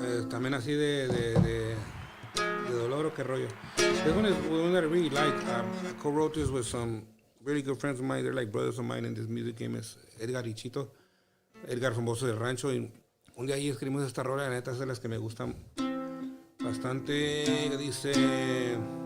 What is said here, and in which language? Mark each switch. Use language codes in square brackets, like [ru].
[es] También así de dolor o qué rollo. [en] This one is one that I really like. I co-wrote this with some really good friends of mine. They're like brothers of mine in this music game. [es] Es Edgar y Chito. Edgar famoso del rancho. Y un día ahí escribimos esta rola. La neta es de las que me gustan bastante. Dice...